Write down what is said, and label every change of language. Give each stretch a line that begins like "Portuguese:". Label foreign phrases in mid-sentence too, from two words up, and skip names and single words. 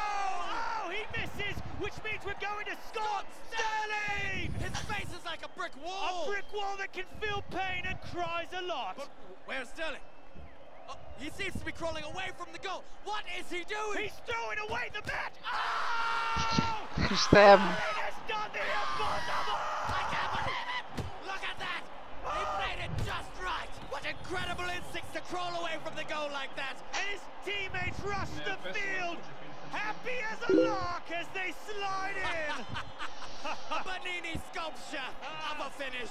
English: Oh, he misses, which means we're going to Scott Sterling! His face is like a brick wall! A brick wall that can feel pain and cries a lot! But where's Sterling? Oh, he seems to be crawling away from the goal. What is he doing? He's throwing away the bat! Oh!
Greek: Χριστέ μου.
English: He has done the impossible! I can't believe it! Look at that! He played it just right! What incredible instincts to crawl away from the goal like that! And his teammates rush the field! Happy as a lark as they slide in! A Bernini sculpture of a finish!